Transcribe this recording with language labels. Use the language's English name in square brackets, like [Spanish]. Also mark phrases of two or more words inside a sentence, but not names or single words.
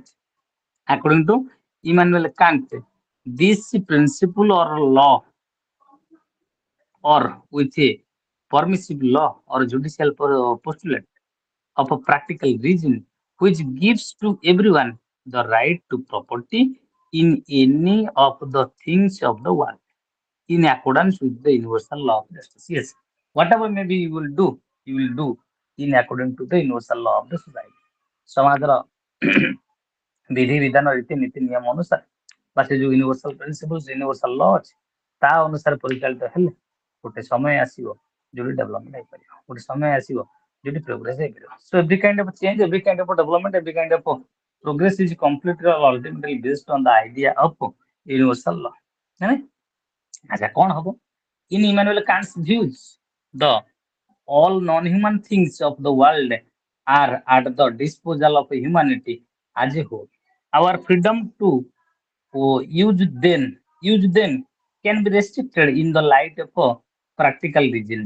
[English] According to Immanuel Kant, this principle or law or with a permissive law or judicial postulate of a practical reason which gives to everyone the right to property in any of the things of the world in accordance with the universal law of justice. Yes, whatever maybe you will do in according to the universal law of the society. [Odia] ସମାଜର ବିଧି ବିଧାନ ରୀତିନୀତି ନିୟମ ଅନୁସାରେ ବା ସେ ଯୋଉ [English] universal principles, universal law [Odia] ଅଛି, ତା ଅନୁସାରେ ପରିଚାଳିତ ହେଲେ ଗୋଟେ ସମୟ ଆସିବ ଯୋଉଠି ଡେଭଲପମେଣ୍ଟ ହେଇପାରିବ, ଗୋଟେ ସମୟ ଆସିବ ଯୋଉଠି ପ୍ରୋଗ୍ରେସ ହେଇପାରିବ। [English] So every kind of change, every kind of development, every kind of progress is completely or ultimately based on the idea of universal law. [Odia] ଆଚ୍ଛା, କଣ ହବ? [English] In Immanuel Kant's views, the all non-human things of the world are at the disposal of humanity as a whole. Our freedom to use them can be restricted in the light of practical reasons.